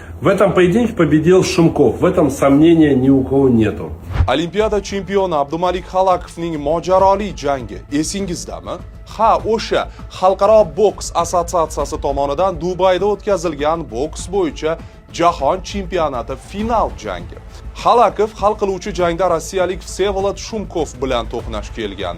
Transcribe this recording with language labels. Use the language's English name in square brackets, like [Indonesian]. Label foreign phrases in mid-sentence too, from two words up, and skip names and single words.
[Russian] В этом поединке победил Shumkov. В этом сомнения ни у кого нету. [Uzbek] Olimpiada chempioni Abdumalik Halakovning mojaroli jangi esingizdami? Ha, o'sha Xalqaro boks assotsiatsiyasi tomonidan Dubayda o'tkazilgan boks bo'yicha jahon chempionati final jangi. Halakov hal qiluvchi jangda rossiyalik Vsevolod Shumkov bilan to'qnash kelgandi.